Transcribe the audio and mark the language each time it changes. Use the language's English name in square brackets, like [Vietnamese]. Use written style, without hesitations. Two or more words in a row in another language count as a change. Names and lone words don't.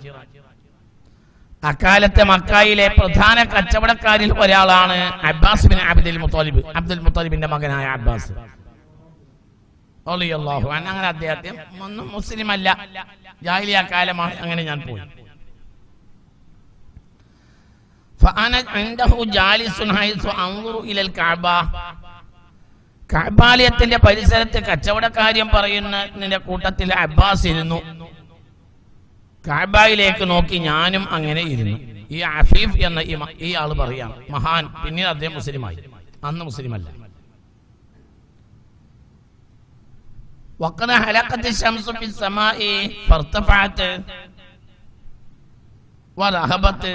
[Malayalam] അക്കാലത്തെ മക്കയിലെ പ്രധാന കച്ചവടക്കാരിൽ ഒരാളാണ് അബ്ബാസ് ബിൻ അബ്ദുൽ മുത്തലിബ്, അബ്ദുൽ മുത്തലിബിന്റെ മകനായ അബ്ബാസ് [Arabic] رضي الله عنه. [Malayalam] അങ്ങനെ അദ്ദേഹം ഒന്നും മുസ്ലിം അല്ല, ജാഹിലിയ കാലമാണ്. അങ്ങനെ ഞാൻ പോയി. [Arabic] فأنا عنده جالس حيث أنظر إلى الكعبة. [Malayalam] കഅബാലയത്തിന്റെ പരിസരത്ത് കച്ചവടക്കാര്യം പറയുന്നതിന്റെ കൂട്ടത്തിൽ അബ്ബാസ് ഇരുന്നു. കഅബയിലേക്ക് നോക്കി ഞാനും അങ്ങനെ ഇരുന്നു. ഈ അഫീഫ് എന്ന ഈ ആള് പറയാം, മഹാൻ. പിന്നീട് അദ്ദേഹം മുസ്ലിമായി, അന്ന് മുസ്ലിമല്ല. [Arabic] وقد حلقت الشمس في السماء فارتفعت وذهبت.